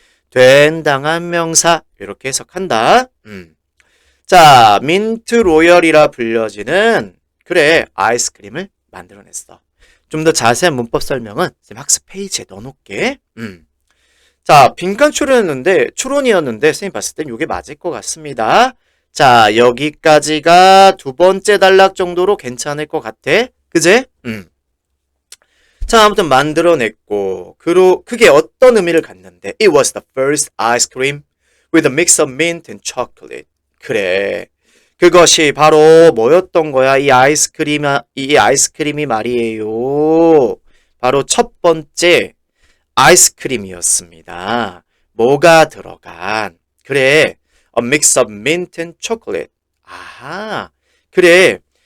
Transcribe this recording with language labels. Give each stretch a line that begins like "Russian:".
Korean: 된당한 명사 이렇게 해석한다. 자, 민트 로열이라 불려지는 그래 아이스크림을 만들어냈어. 좀 더 자세한 문법 설명은 학습 페이지에 넣어놓을게. 자, 빈칸 추론이었는데 선생님 봤을 땐 이게 맞을 것 같습니다. 자, 여기까지가 두 번째 단락 정도로 괜찮을 것 같아. 그제? 자, 아무튼 만들어냈고 그게 어떤 의미를 갖는데
English: It was the first ice cream with a mix of mint and chocolate.
Korean: 그래. 그것이 바로 뭐였던 거야? 이 아이스크림이 말이에요. 바로 첫 번째 아이스크림이었습니다. 뭐가 들어간? 그래.
English: A mix of mint and chocolate.
Korean: 아하. 그래.